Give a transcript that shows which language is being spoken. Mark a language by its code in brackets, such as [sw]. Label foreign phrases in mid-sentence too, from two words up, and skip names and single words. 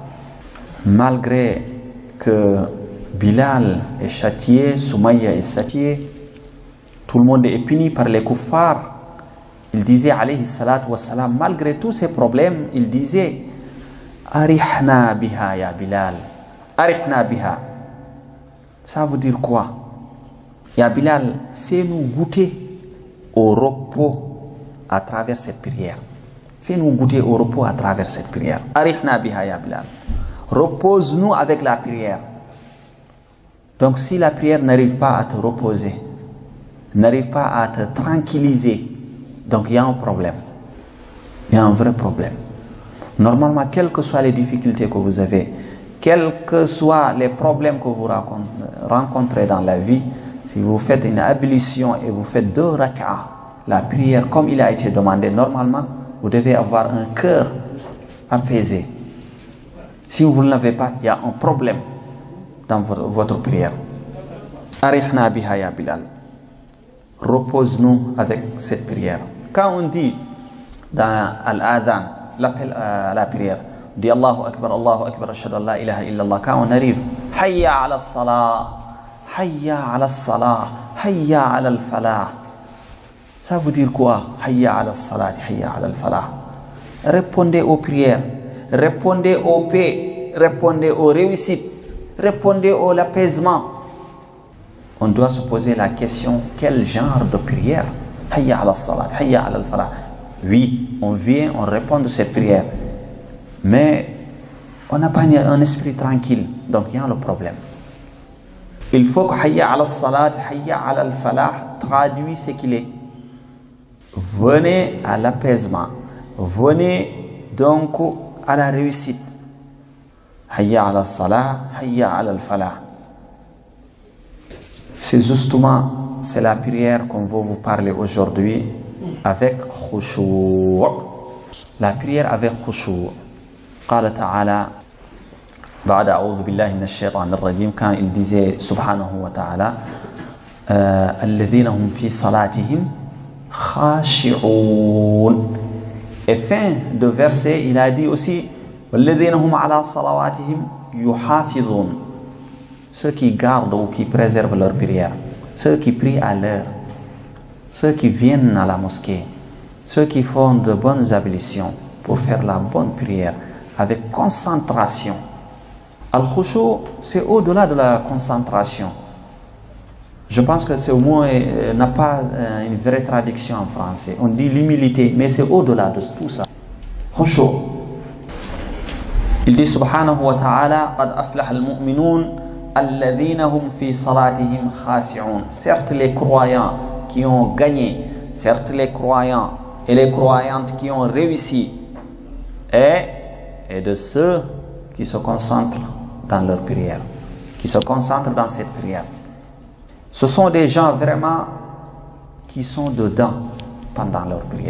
[fr] malgré que Bilal est châtié, Soumaïa est châtié, tout le monde est puni par les kuffars, il disait [ar] عليه الصلاة والسلام, [fr] malgré tous ces problèmes, il disait [ar] أرحنا بها يا بلال، أرحنا بها. [fr] Ça veut dire quoi? Ya Bilal, fais-nous goûter au repos à travers cette prière. Fais-nous goûter au repos à travers cette prière. [ar] أرحنا بها يا بلال. [fr] Repose-nous avec la prière. Donc si la prière n'arrive pas à te reposer, n'arrive pas à te tranquilliser, donc il y a un problème. Il y a un vrai problème. Normalement, quelles que soient les difficultés que vous avez, quels que soient les problèmes que vous rencontrez dans la vie, si vous faites une ablution et vous faites 2 rak'ah, la prière comme il a été demandé, normalement, vous devez avoir un cœur apaisé. Si vous ne l'avez pas, il y a un problème dans votre prière. [ar] أرحنا بها يا بلال. [fr] Repose-nous avec cette prière. Quand on dit dans Al-Adhan, l'appel à la prière, on dit [ar] الله أكبر، أشهد أن لا إله إلا الله. [fr] Quand on arrive, [ar] حي على الصلاة، حي على الصلاة، حي على الفلاح. [fr] Ça veut dire quoi? [ar] حي على الصلاة، حي على الفلاح. [fr] Répondez aux prières, répondez aux paix, répondez aux réussites, répondez à l'apaisement. On doit se poser la question, quel genre de prière? [ar] حي على الصلاة، حي على الفلاح. [fr] Oui, on vient, on répond de cette prière. Mais on n'a pas un esprit tranquille. Donc il y a le problème. Il faut que [ar] حي على الصلاة، حي على الفلاح [fr] traduit ce qu'il est. Venez à l'apaisement. Venez donc à la réussite. [ar] حي على الصلاة، حي على الفلاح. [fr] C'est justement, c'est la prière qu'on veut vous parler aujourd'hui avec khushu'. La prière avec khushu'. [ar] قال تعالى بعد أعوذ بالله من الشيطان الرجيم, [fr] quand il disait [ar] سبحانه وتعالى الذين هم في صلاتهم خاشعون. [fr] Et fin de verset, il a dit aussi [ar] والذين هم على صلواتهم يحافظون. [fr] Ceux qui gardent ou qui préservent leur prière, ceux qui prient à l'heure, ceux qui viennent à la mosquée, ceux qui font de bonnes ablutions pour faire la bonne prière avec concentration. Al-khushu', c'est au-delà de la concentration. Je pense que ce mot n'a pas une vraie traduction en français. On dit l'humilité, mais c'est au-delà de tout ça. [ar] Khushu'. [fr] Il dit [ar] سبحانه وتعالى قد أفلح المؤمنون الذين هم في صلاتهم خاشعون. [fr] Certes les croyants qui ont gagné, certes les croyants et les croyantes qui ont réussi, et de ceux qui se concentrent dans leur prière, qui se concentrent dans cette prière. Ce sont des gens vraiment qui sont dedans pendant leur prière.